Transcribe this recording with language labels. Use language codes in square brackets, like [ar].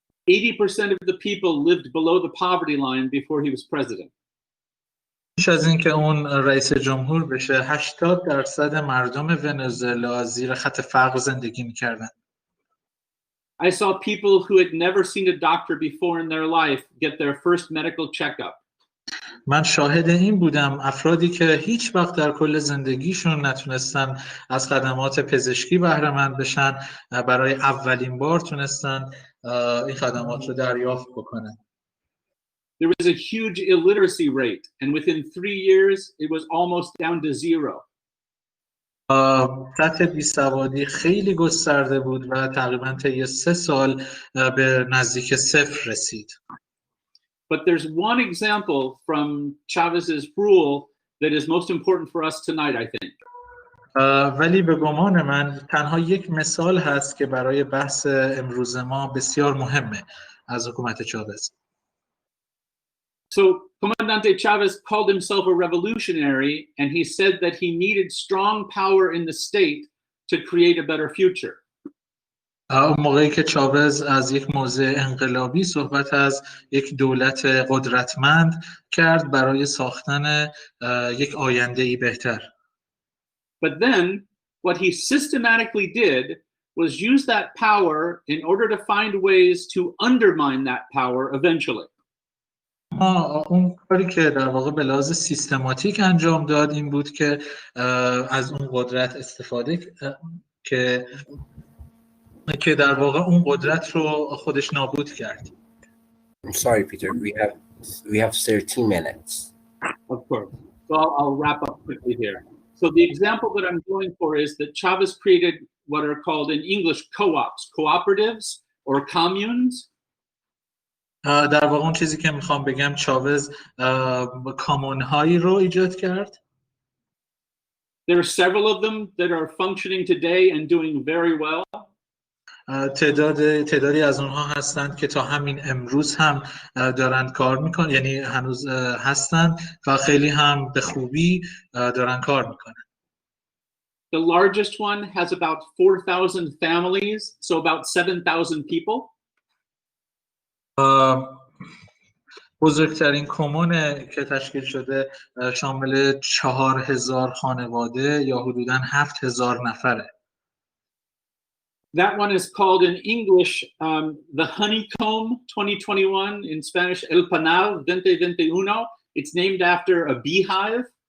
[en] 80% of the people lived below the poverty line before he was president. [fa] پیش از اینکه اون رئیس جمهور بشه 80% مردم ونزوئلا زیر خط فقر زندگی میکردن. [en] I saw people who had never seen a doctor before in their life get their first medical checkup. [fa] من شاهد این بودم افرادی که هیچ وقت در کل زندگیشون نتونستن از خدمات پزشکی بهره مند بشن برای اولین بار تونستن این خدمات رو دریافت بکنن. [en] There was a huge illiteracy rate, and within 3 years, it was almost down to 0. [fa] سطح بیسوادی خیلی گسترده بود و تقریباً طی 3 سال به نزدیک 0 رسید. [en] But there's one example from Chavez's rule that is most important for us tonight, I think. [fa] ولی به گمان من تنها یک مثال هست که برای بحث امروز ما بسیار مهمه از حکومت چاوز. [en] So Comandante Chavez called himself a revolutionary, and he said that he needed strong power in the state to create a better future. [fa] اون موقعی که چاوز از یک موضع انقلابی صحبت از یک دولت قدرتمند کرد برای ساختن یک آینده‌ای بهتر. [en] But then what he systematically did was use that power in order to find ways to undermine that power eventually. [fa] اون کاری که در واقع به لحاظ سیستماتیک انجام داد این بود که از اون قدرت استفاده که در واقع اون قدرت رو خودش نابود کرد. [en] I'm sorry, Peter. We have 13 minutes. Of course. So I'll wrap up quickly here. So the example that I'm going for is that Chavez created what are called in English co-ops, cooperatives or communes. [fa] در واقع اون چیزی که میخوام بگم چاوز کامون‌هایی رو ایجاد کرد. [en] There are several of them that are functioning today and doing very well. [fa] تعدادی از اونها هستند که تا همین امروز هم دارن کار میکنن، یعنی هنوز هستند و خیلی هم به خوبی دارن کار میکنن. [en] The largest one has about 4,000 families, so about 7,000 people. [fa] بزرگترین کمون که تشکیل شده شامل 4,000 خانواده یا حدوداً 7,000 نفره. [en] That one is called in English the Honeycomb 2021, in Spanish El Panal 2021. It's named after a beehive.